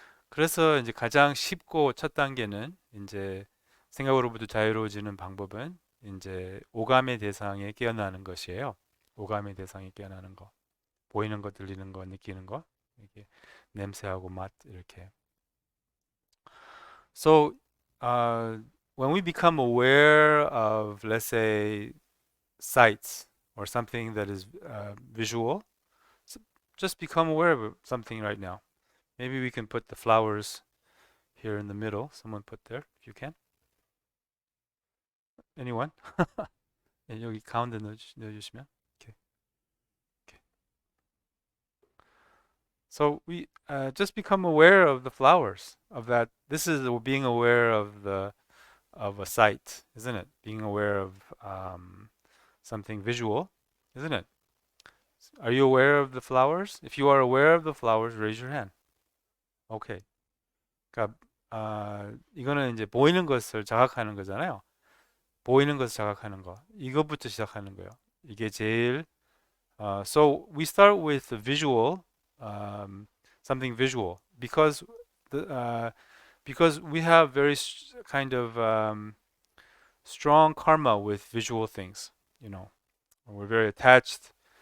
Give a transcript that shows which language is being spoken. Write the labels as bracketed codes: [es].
[ko] 그래서 이제 가장 쉽고 첫 단계는 이제 생각으로부터 자유로워지는 방법은 이제 오감의 대상에 깨어나는 것이에요. 오감의 대상에 깨어나는 거, 보이는 거, 들리는 거, 느끼는 거, 이렇게 냄새하고 맛 이렇게. [en] So when we become aware of, let's say, sights or something that is visual, just become aware of something right now. Maybe we can put the flowers here in the middle. Someone put there, if you can. Anyone? [ko] 여기 가운데 넣어주시면. [en] Okay. Okay. So we just become aware of the flowers. Of that. This is being aware of a sight, isn't it? Being aware of something visual, isn't it? Are you aware of the flowers? If you are aware of the flowers, raise your hand. Okay. [ko] 그러니까 이거는 이제 보이는 것을 자각하는 거잖아요. 보이는 것을 자각하는 거. 이것부터 시작하는 거예요. 이게 제일 [en] so we start with the visual, something visual, because because we have very kind of strong karma with visual things. We're very attached